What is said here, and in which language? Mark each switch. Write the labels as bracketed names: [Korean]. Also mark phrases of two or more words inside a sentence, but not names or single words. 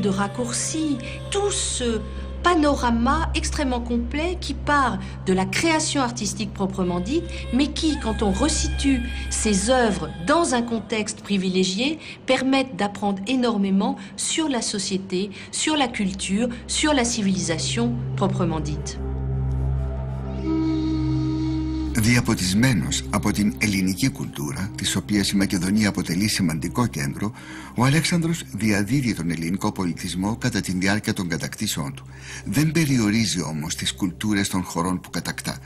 [French] de raccourcis, tout ce panorama extrêmement complet qui part de la création artistique proprement dite, mais qui, quand on resitue ces œuvres dans un contexte privilégié, permettent d'apprendre énormément sur la société, sur la culture, sur la civilisation proprement dite. [Greek] Διαποτισμένος από την ελληνική κουλτούρα, της οποίας η Μακεδονία αποτελεί σημαντικό κέντρο, ο Αλέξανδρος διαδίδει τον ελληνικό πολιτισμό κατά τη διάρκεια των κατακτήσεών του. Δεν περιορίζει όμως τις κουλτούρες των χωρών που κατακτά.